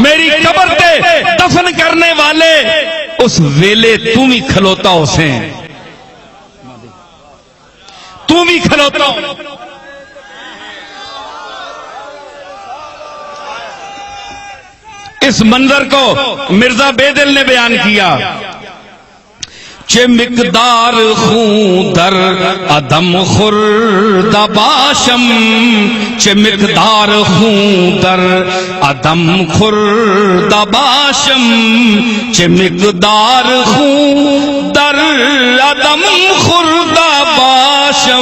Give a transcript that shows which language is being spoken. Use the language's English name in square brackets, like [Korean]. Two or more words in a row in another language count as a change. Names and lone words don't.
[Punjabi] میری قبر تے دفن کرنے والے اس ویلے تم ہی کھلوتا ہو سے، تم ہی کھلوتا ہو. [Urdu] اس منظر کو مرزا بے دل نے بیان کیا. [Persian] چه مقدار خون در عدم خورد باشم. چه مقدار خون در عدم خورد باشم. چه مقدار خون در عدم خورد باشم.